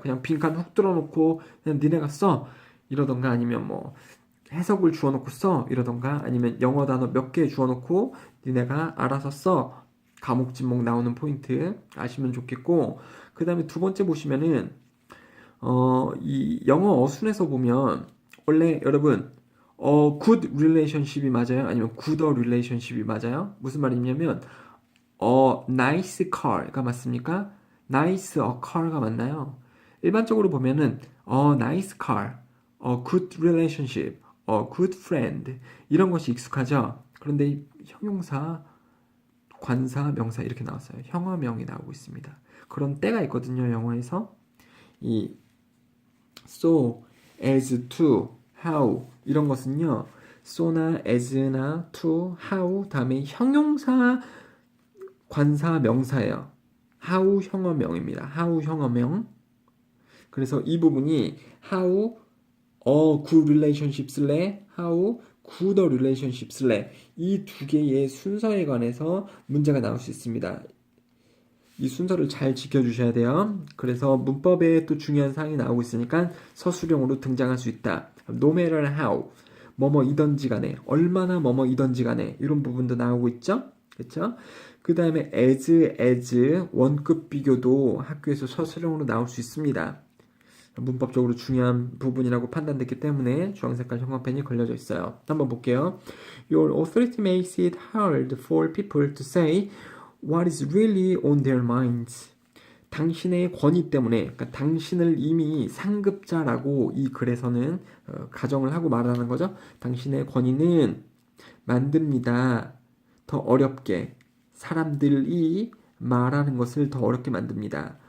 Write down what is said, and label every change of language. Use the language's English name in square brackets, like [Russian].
[Korean] 그냥 빈칸 훅 뚫어놓고 그냥 니네가 써 이러던가 아니면 뭐 해석을 주워놓고 써 이러던가 아니면 영어 단어 몇 개 주워놓고 니네가 알아서 써 과목 진목 나오는 포인트 아시면 좋겠고 그 다음에 두 번째 보시면은 이 영어 어순에서 보면 원래 여러분 good relationship이 맞아요? 아니면 good relationship이 맞아요? 무슨 말이냐면 nice car가 맞습니까? nice a car가 맞나요? 일반적으로 보면은 nice car, good relationship, good friend 이런 것이 익숙하죠? 그런데 이 형용사, 관사, 명사 이렇게 나왔어요. 형어명이 나오고 있습니다. 그런 때가 있거든요. 영어에서 이 so, as, to, how 이런 것은요. so나 as나 to, how 다음에 형용사, 관사, 명사예요. how 형어명입니다. how 형어명. 그래서 이 부분이 how a good relationship 쓸래? how good relationship 쓸래? 이 두 개의 순서에 관해서 문제가 나올 수 있습니다. 이 순서를 잘 지켜주셔야 돼요. 그래서 문법에 또 중요한 사항이 나오고 있으니까 서술형으로 등장할 수 있다. [English] No matter how, [Korean] 뭐뭐이던지 간에, 얼마나 뭐뭐이던지 간에 이런 부분도 나오고 있죠. 그렇죠? 그 다음에 as, 원급 비교도 학교에서 서술형으로 나올 수 있습니다. 문법적으로 중요한 부분이라고 판단됐기 때문에 주황색깔 형광펜이 걸려져 있어요. 한번 볼게요. [English] Your authority makes it hard for people to say what is really on their minds. [Korean] 당신의 권위 때문에, 그러니까 당신을 이미 상급자라고 이 글에서는 가정을 하고 말하는 거죠. 당신의 권위는 만듭니다. 더 어렵게. 사람들이 말하는 것을 더 어렵게 만듭니다.